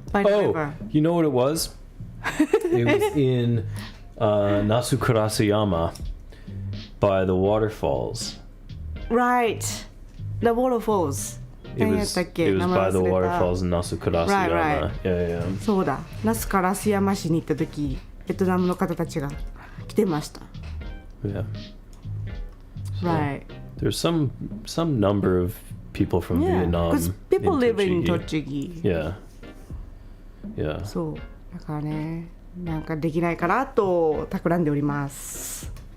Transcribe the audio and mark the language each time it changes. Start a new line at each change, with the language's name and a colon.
English: By the river. You know what it was? It was in Nasu Kurasayama by the waterfalls. Right. The waterfalls. It was by the waterfalls in Nasu Kurasayama. Right. Yeah.
Japanese: そうだ。那須烏山市に行った時、ベトナムの方たちが来てました。
English: Yeah. So Right. There's some number of people from Vietnam. Because people live in Tochigi. Yeah.
Japanese: そう。だからね、なんかできないかなと企んでおります。